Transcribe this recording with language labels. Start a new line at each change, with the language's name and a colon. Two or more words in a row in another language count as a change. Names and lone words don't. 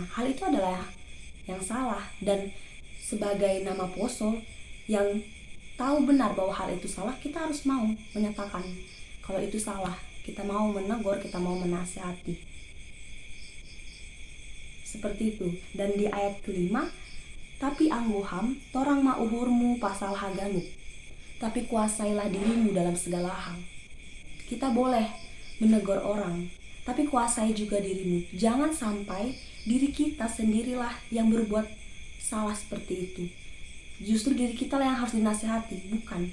Indonesian: Hal itu adalah yang salah. Dan sebagai nama poso yang tahu benar bahwa hal itu salah, kita harus mau menyatakan kalau itu salah. Kita mau menegur, kita mau menasihati. Seperti itu. Dan di ayat kelima, tapi
Batak Simalungun: angguham torang ma uhurmu pasal haganu,
Indonesian: tapi kuasailah dirimu dalam segala hal. Kita boleh menegur orang, tapi kuasai juga dirimu. Jangan sampai diri kita sendirilah yang berbuat salah seperti itu. Justru diri kita lah yang harus dinasihati, bukan.